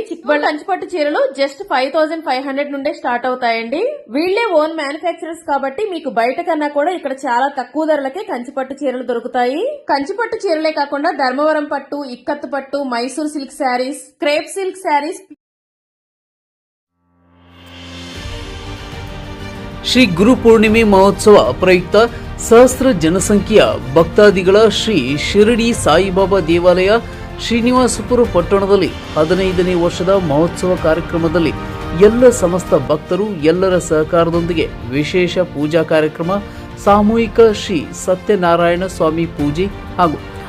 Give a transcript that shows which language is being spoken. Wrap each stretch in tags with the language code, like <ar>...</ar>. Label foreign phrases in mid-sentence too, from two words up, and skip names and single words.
<te>చిక్బళ్ళ కంచిపట్టు చీరలు జస్ట్ 5500 నుండే స్టార్ట్ అవుతాయండి. వీళ్లే</te> <en>own manufacturers</en> <te>కాబట్టి మీకు బయట కన్నా కూడా ఇక్కడ చాలా తక్కువ ధరలకే కంచిపట్టు చీరలు దొరుకుతాయి. కంచిపట్టు చీరలే కాకుండా ధర్మవరం పట్టు, ఇక్కత్తు పట్టు, మైసూర్</te> <en>silk sarees, crepe silk sarees,</en> <kn>ಶ್ರೀ ಗುರು ಪೂರ್ಣಿಮೆ ಮಹೋತ್ಸವ ಪ್ರಯುಕ್ತ ಸಹಸ್ರ ಜನಸಂಖ್ಯೆಯ ಭಕ್ತಾದಿಗಳ ಶ್ರೀ ಶಿರಡಿ ಸಾಯಿಬಾಬಾ ದೇವಾಲಯ ಶ್ರೀನಿವಾಸಪುರ ಪಟ್ಟಣದಲ್ಲಿ 15ನೇ ವರ್ಷದ ಮಹೋತ್ಸವ ಕಾರ್ಯಕ್ರಮದಲ್ಲಿ ಎಲ್ಲ ಸಮಸ್ತ ಭಕ್ತರು ಎಲ್ಲರ ಸಹಕಾರದೊಂದಿಗೆ ವಿಶೇಷ ಪೂಜಾ ಕಾರ್ಯಕ್ರಮ, ಸಾಮೂಹಿಕ ಶ್ರೀ ಸತ್ಯನಾರಾಯಣ ಸ್ವಾಮಿ ಪೂಜೆ ಹಾಗೂ</kn>